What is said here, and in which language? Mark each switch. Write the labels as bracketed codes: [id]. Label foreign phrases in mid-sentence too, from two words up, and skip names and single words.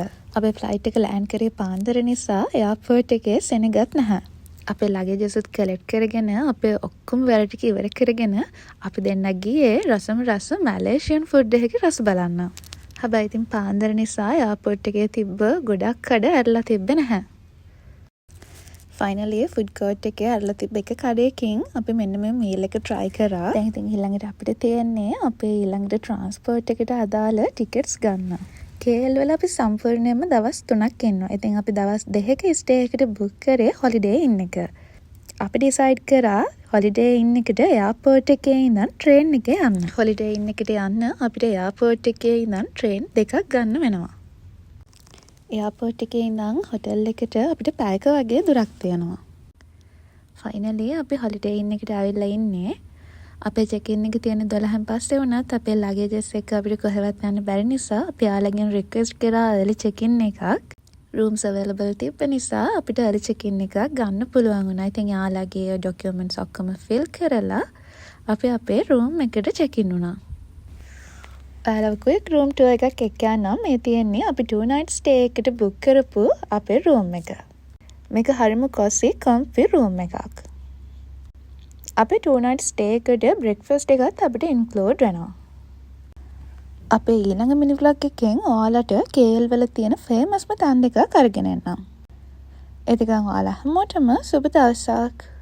[si] අපේ flight එක land කරේ පාන්දර නිසා airport එකේ සෙනගත් නැහැ. අපේ luggage එකත් collect කරගෙන අපේ ඔක්කොම වැඩ ටික ඉවර කරගෙන අපි දෙන්න ගියේ රසම [en] Malaysian food [si] එකේ රස බලන්න. හැබැයි ඉතින් පාන්දර නිසා airport එකේ තිබ්බ ගොඩක් කඩ ඇරලා තිබ්බේ නැහැ. Finally [en] food court [si] එකේ ඇරලා තිබ්බ එක කඩේකින් අපි මෙන්න මේ meal එක try කරා. දැන් ඉතින් ඊළඟට අපිට තියෙන්නේ අපේ ඊළඟට transport එකට අදාළ tickets ගන්න. KL වල අපි සම්පූර්ණයෙන්ම දවස් 3ක් ඉන්නවා. ඉතින් අපි දවස් 2ක stay එකට book කරේ holiday inn එක. අපි decide කරා holiday inn එකට airport එකේ ඉඳන් train එකේ යන්න. holiday inn එකට යන්න අපිට airport එකේ ඉඳන් train දෙකක් ගන්න වෙනවා. එයාපෝට් එකේ ඉඳන් හොටෙල් එකට අපිට පැයක වගේ දුරක් තියෙනවා. ෆයිනලි අපි හොලිඩේ ඉන් එකට ආවිල්ලා ඉන්නේ. අපේ [en] check in [si] එක තියෙන 12න් පස්සේ වුණත් අපේ ලගේජස් එක අපිට කොහෙවත් යන්න බැරි නිසා අපි යාළුවගෙන් රික්වෙස්ට් කරා [en] early check in [si] එකක්. [en] rooms available [si] තිබ්බ නිසා අපිට [en] early check in [si] එකක් ගන්න පුළුවන් වුණා. ඉතින් යාළුවගේ documents ඔක්කොම fill කරලා අපි අපේ room එකට [en] check in [si] වුණා. [en] quick room tour [si] එකක් එක්කනම් මේ තියෙන්නේ අපි [en] 2 night stay [si] එකට book කරපු අපේ room එක. මේක හරිම [en] cozy comfy room [si] එකක්. අපේ [en] 2 night stay [si] එකට breakfast එකත් අපිට include වෙනවා. අපේ ඊළඟ [en] mini vlog [si] එකෙන් ඔයාලට KL වල තියෙන famous ම තැන් දෙකක් අරගෙන එන්නම්. ඒකෙන් ඔයාලා හැමෝටම සුබ දවසක්.